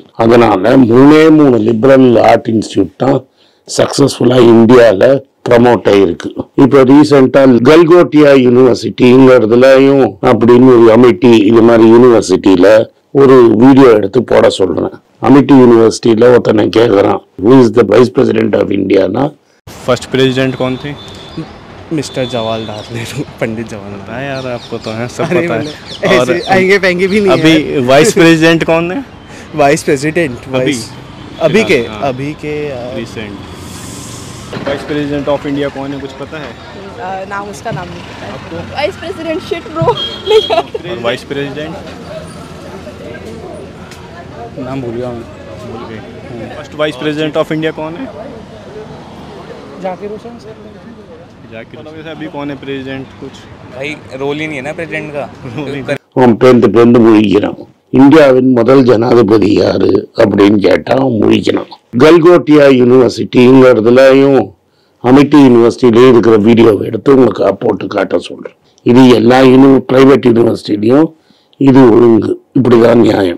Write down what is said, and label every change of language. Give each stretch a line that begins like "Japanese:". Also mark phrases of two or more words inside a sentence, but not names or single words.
Tamil: அதனால 3
English: liberal art institute
Tamil: தான் சக்ஸஸ்ஃபுல்லாக இந்தியாவில் ப்ரமோட் ஆகிருக்கு. இப்போ ரீசெண்டாக கல்கோட்டியா யூனிவர்சிட்டிங்கிறதுலையும் அப்படின்னு ஒரு அமிட்டி, இது மாதிரி யூனிவர்சிட்டியில் ஒரு வீடியோ எடுத்து போட சொல்கிறேன். அமிட்டி யூனிவர்சிட்டியில் ஒருத்தனை கேட்குறான்,
English: who is the vice president of Indiana. first president
Hindi: कौन थे? मिस्टर जवाहरलाल नेहरू, पंडित जवाहरलाल। हाँ यार, आपको तो है, सब पता है। और आएंगे फेंगे भी नहीं अभी
English: vice president
Hindi: कौन है?
English: vice president
Hindi: अभी के
English: recent vice president of India
Hindi: कौन है, कुछ पता है? नाम उसका नाम नहीं पता है आपको?
English: vice president shit bro
Hindi: और
English: vice president
Hindi: नाम भूल गया मैं। भूल गए।
English: first vice president of India कौन है?
Hindi: जाकिर हुसैन। जाकिर हुसैन। अभी कौन है प्रेसिडेंट? कुछ भाई रोल ही नहीं है ना प्रेसिडेंट का।
Tamil: அவன் பேந்து முழிக்கிறான். இந்தியாவின் முதல் ஜனாதிபதி யாரு அப்படின்னு கேட்டா அவன் முழிக்கிறான். கல்கோட்டியா யூனிவர்சிட்டிங்கிறதுலையும் அமிட்டி யூனிவர்சிட்டிலையும் இருக்கிற வீடியோவை எடுத்து உங்களுக்கு போட்டு காட்ட சொல்றேன். இது எல்லா
English: private university
Tamil: இது ஒழுங்கு, இப்படிதான் நியாயம்.